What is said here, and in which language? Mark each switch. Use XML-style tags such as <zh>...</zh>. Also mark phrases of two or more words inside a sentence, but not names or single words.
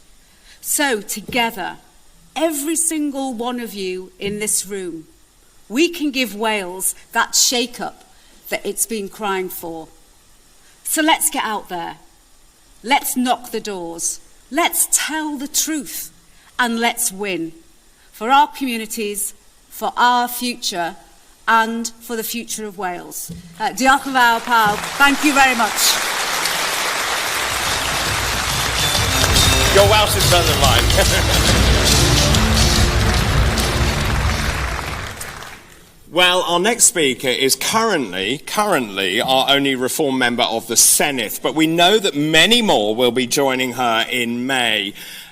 <en>So together, every single one of you in this room, we can give Wales that shake-up that it's been crying for. So let's get out there. Let's knock the doors. Let's tell the truth. And let's win for our communities, for our future, and for the future of Wales.</en> <cy>Diolch yn fawr pawb.</cy> <en>Thank you very much. Your Welsh is better than mine. Well, our next speaker is currently our only Reform member of the Senedd, but we know that many more will be joining her in May.</en>